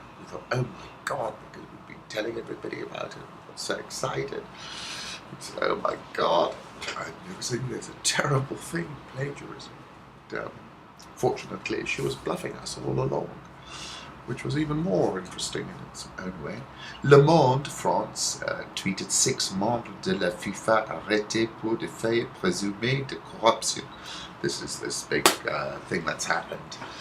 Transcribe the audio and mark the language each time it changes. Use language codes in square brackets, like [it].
[en] We thought, oh my God, because we've been telling everybody about it. We got so excited. We said, oh my God, I never seen there's a terrible thing, plagiarism. Fortunately, she was bluffing us all along, which was even more interesting in its own way. [fr] Le Monde, France, [en] tweeted [fr] 6 membres de la FIFA arrêtés pour des faits présumés de corruption. [en] This is this big thing that's happened.